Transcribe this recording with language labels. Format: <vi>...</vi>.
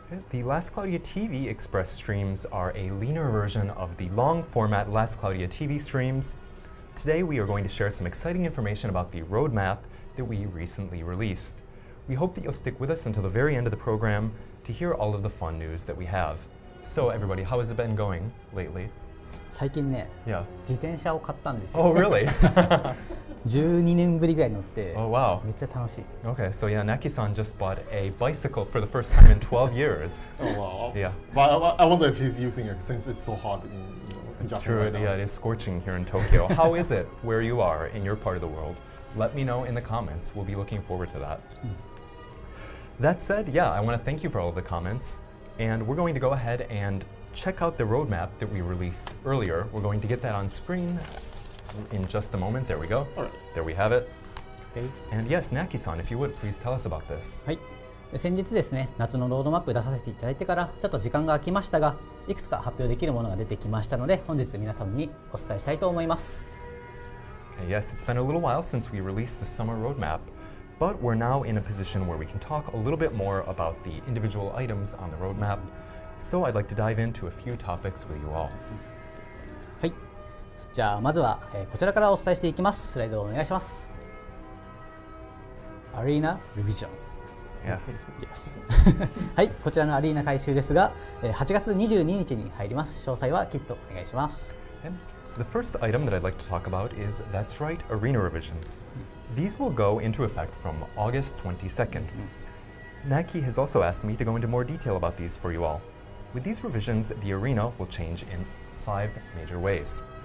<en>The Last Cloudia TV Express streams are a leaner version of the long format Last Cloudia TV streams. Today we are going to share some exciting information about the roadmap that we recently released. We hope that you'll stick with us until the very end of the program to hear all of the fun news that we have. So everybody, how has it been going lately?</en> <ja>最近ね、自転車を買ったんですよ。</ja> <en>Oh, really?</en> <ja>12年ぶりぐらい乗って、</ja> <en>Oh, wow.</en> <ja>めっちゃ楽しい。</ja> <en>Okay, so yeah, Naki-san just bought a bicycle for the first time in 12 years. Oh, wow. Yeah. But I wonder if he's using it since it's so hot in It's Japan true, right now. yeah, it is scorching here in Tokyo. How is it where you are in your part of the world? Let me know in the comments. We'll be looking forward to that. That said, yeah, I want to thank you for all of the comments. And we're going to go ahead and check out the roadmap that we released earlier. We're going to get that on screen in just a moment. There we go. All right. There we have it. Okay. And yes, Naki-san, if you would, please tell us about this.</en> <ja>はい。先日ですね、夏のロードマップ出させていただいてからちょっと時間が空きましたが、いくつか発表できるものが出てきましたので、本日皆様にお伝えしたいと思います。</ja> <en>Okay, yes, it's been a little while since we released the summer roadmap, but we're now in a position where we can talk a little bit more about the individual items on the roadmap. So I'd like to dive into a few topics with you all.</en> <ja>はい。じゃあまずは、こちらからお伝えしていきます。スライドをお願いします。</ja> <en>Arena Revisions. Yes. Yes.</en> <ja>はい、こちらのアリーナ改修ですが、8月22日に入ります。詳細はきっとお願いします。</ja> <en>And the first item that I'd like to talk about is, that's right, arena revisions. These will go into effect from August 22nd. Naki has also asked me to go into more detail about these for you all. With these revisions, the arena will change in 5 major ways.</en>